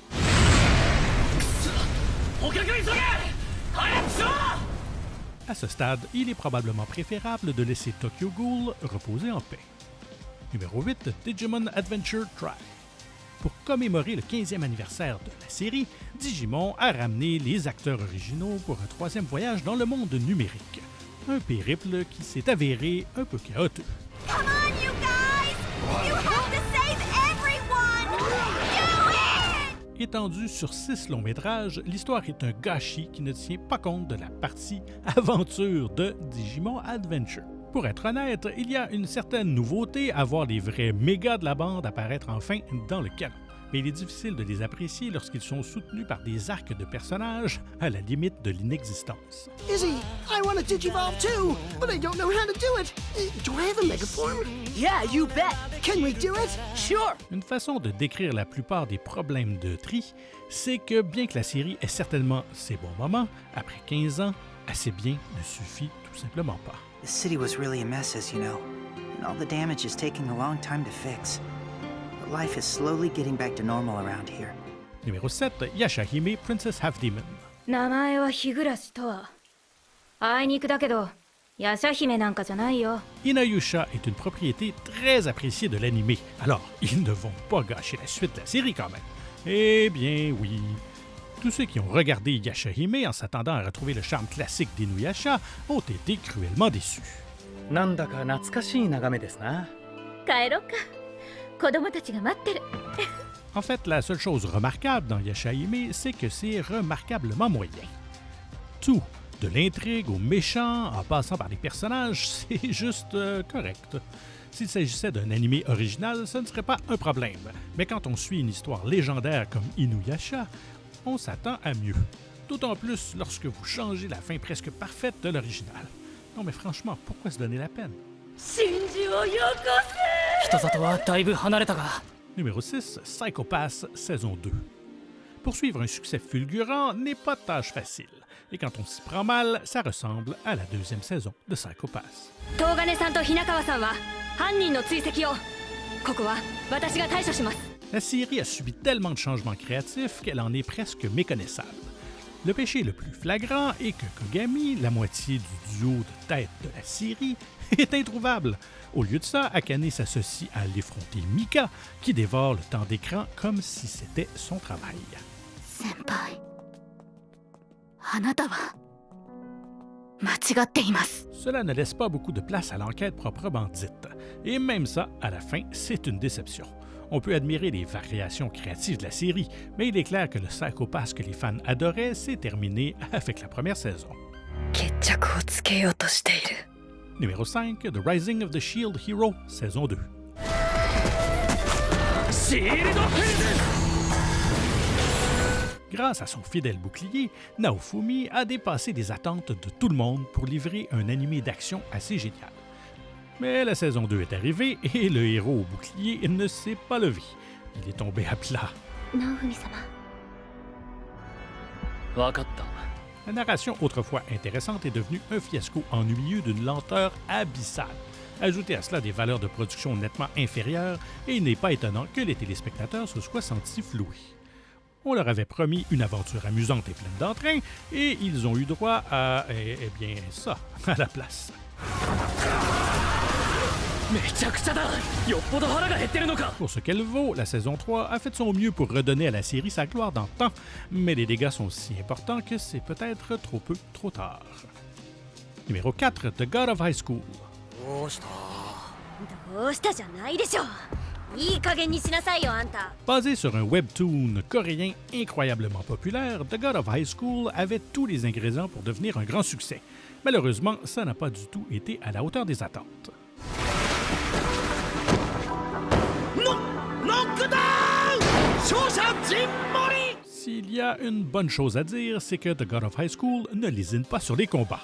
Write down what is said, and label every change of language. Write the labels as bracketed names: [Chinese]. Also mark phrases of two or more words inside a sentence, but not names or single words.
[French] À ce stade, il est probablement préférable de laisser Tokyo Ghoul reposer en paix. Numéro 8, Digimon Adventure Try. Pour commémorer le 15e anniversaire de la série, Digimon a ramené les acteurs originaux pour un troisième voyage dans le monde numérique. Un périple qui s'est avéré un peu chaotique. [English] Come on, you guys! You have to save everyone! Do it! [French] Étendue sur 6 longs métrages, l'histoire est un gâchis qui ne tient pas compte de la partie aventure de Digimon Adventure. Pour être honnête, il y a une certaine nouveauté à voir les vrais mégas de la bande apparaître enfin dans le canon. Mais il est difficile de les apprécier lorsqu'ils sont soutenus par des arcs de personnages à la limite de l'inexistence. [English] Izzy, I want to Digivolve too, but I don't know how to do it. Do I have a Megaform? Yeah, you bet. Can we do it? Sure. [French] Une façon de décrire la plupart des problèmes de tri, c'est que bien que la série ait certainement ses bons moments, après 15 ans, assez bien ne suffit tout simplement pas. [English] The city was really a mess, as you know, and all the damage is taking a long time to fix. But life is slowly getting back to normal around here. [French] Numéro 7, Yashahime Princess Half Demon. [Japanese] 名前は日暮とは。あいにくだけど、ヤシャ姫なんかじゃないよ。 [French] Inuyasha est une propriété très appréciée de l'anime, alors ils ne vont pas gâcher la suite de la série quand même. Eh bien oui. Tous ceux qui ont regardé Yashahime en s'attendant à retrouver le charme classique d'Inuyasha ont été cruellement déçus. [Japanese] なんだか懐かしい眺めですな。帰ろうか。子供たちが待ってる。 [French] En fait, la seule chose remarquable dans Yashahime, c'est que c'est remarquablement moyen. Tout, de l'intrigue aux méchants, en passant par les personnages, c'est juste correct. S'il s'agissait d'un animé original, ce ne serait pas un problème. Mais quand on suit une histoire légendaire comme Inuyasha, on s'attend à mieux. D'autant plus lorsque vous changez la fin presque parfaite de l'original. Non mais franchement, pourquoi se donner la peine? [Japanese] 真珠をよこ人里はだいぶ離れたが。 [French] Numéro 6, Psycho Pass, saison 2. Poursuivre un succès fulgurant n'est pas tâche facile. Et quand on s'y prend mal, ça ressemble à la deuxième saison de Psycho Pass. [Japanese] せ。東金さんと日中さんは犯人の追跡を。ここは私が対処します。 [French] La série a subi tellement de changements créatifs qu'elle en est presque méconnaissable. Le péché le plus flagrant est que Kogami, la moitié du duo de tête de la série, est introuvable. Au lieu de ça, Akane s'associe à l'effronté Mika, qui dévore le temps d'écran comme si c'était son travail. [Japanese] 先輩、あなたは間違っています。 [French] Cela ne laisse pas beaucoup de place à l'enquête proprement dite. Et même ça, à la fin, c'est une déception. On peut admirer les variations créatives de la série, mais il est clair que le psychopathe que les fans adoraient s'est terminé avec la première saison. [Japanese] 決着をつけようとしている。 [French] Numéro 5, The Rising of the Shield Hero, saison 2. [Japanese] シールドフェルズ [French] Grâce à son fidèle bouclier, Naofumi a dépassé les attentes de tout le monde pour livrer un animé d'action assez génial. Mais la saison 2 est arrivée et le héros au bouclier ne s'est pas levé. Il est tombé à plat. [Japanese] ナオフミ様。分かった [French] La narration autrefois intéressante est devenue un fiasco ennuyeux d'une lenteur abyssale. Ajoutez à cela des valeurs de production nettement inférieures et il n'est pas étonnant que les téléspectateurs se soient sentis floués. On leur avait promis une aventure amusante et pleine d'entrain et ils ont eu droit à, eh bien, ça, à la place. [Japanese] めちゃくちゃだよっぽど腹が減ってるのか [French] Pour ce qu'elle vaut, la saison 3 a fait son mieux pour redonner à la série sa gloire d'antan, mais les dégâts sont si importants que c'est peut-être trop peu, trop tard. Numéro 4, The God of High School. [Japanese] どうしたじゃないでしょ。いい加減にしなさいよあんた。 [French] Basé sur un webtoon coréen incroyablement populaire, The God of High School avait tous les ingrédients pour devenir un grand succès. Malheureusement, ça n'a pas du tout été à la hauteur des attentes. S'il y a une bonne chose à dire, c'est que The God of High School ne lésine pas sur les combats.